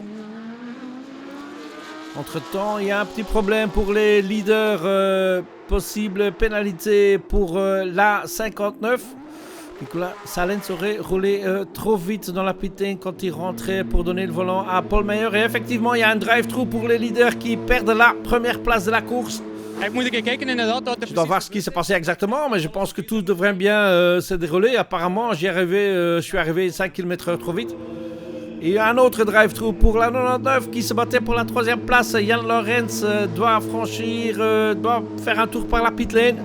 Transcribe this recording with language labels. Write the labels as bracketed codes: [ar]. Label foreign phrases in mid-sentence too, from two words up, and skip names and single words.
[fr] Entre-temps, il y a un petit problème pour les leaders. Possible pénalité pour la 59. Nicolas Salens aurait roulé trop vite dans la [en] pit lane [fr] quand il rentrait pour donner le volant à Paul Meyer. Et effectivement, il y a un drive-through pour les leaders qui perdent la première place de la course. [nl] Ik moet een keer kijken inderdaad. [fr] Je dois voir ce qui s'est passé exactement, mais je pense que tout devrait bien se dérouler. Apparemment, je suis arrivé 5 km/h trop vite. Et il y a un autre drive-through pour la 99 qui se battait pour la 3e place. Jan Lorenz doit faire un tour par la [en] pit lane.